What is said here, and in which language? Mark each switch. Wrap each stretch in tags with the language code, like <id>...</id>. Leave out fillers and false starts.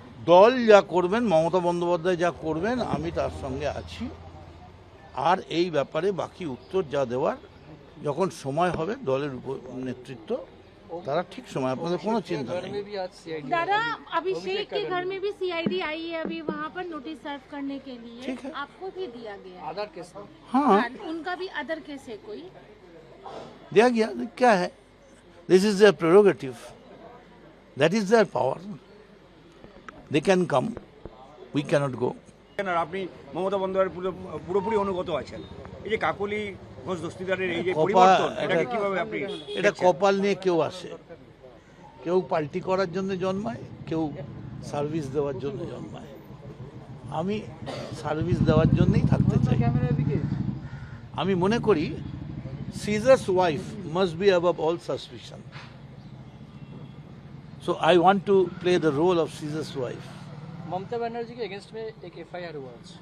<bn>দল যা করবেন, মমতা বন্দ্যোপাধ্যায় যা করবেন আমি তার সঙ্গে আছি। আর এই ব্যাপারে বাকি উত্তর যা দেওয়ার যখন সময় হবে দলের নেতৃত্ব তারা ঠিক সময়, আপনাদের কোনো চিন্তা নেই।</bn> <hi>दादा अभिषेक के घर में भी सीआईडी आई है अभी वहाँ पर नोटिस सर्व करने के लिए। ठीक है। आपको भी दिया गया है।</hi> <en>other case</en> <hi>हाँ, उनका भी अदर केस है कोई? दिया गया। क्या है,</hi> <en>This is their prerogative, that is their power, they can come, we cannot go.</en> <bn>আপনি মমতা বন্দ্যোপাধ্যায়ের পুরোপুরি অনুগত আছেন। এই যে কাকলি ঘোষ দস্তিদারের এই যে কপাল, পরিবর্তন, এটাকে কিভাবে আপনি এটা কপাল নিয়ে কেউ আসে, কেউ পার্টি করার জন্য জন্মায়, কেউ সার্ভিস দেওয়ার জন্য জন্মায়। আমি সার্ভিস দেওয়ার জন্যই থাকতে চাই। আমি মনে করি</bn> <en>Caesar's wife must be above all suspicion, so I want to play the role of Caesar's wife.</en> <hi>Mamata Banerjee के अगेंस्ट में एक एफआईआर हुआ</hi>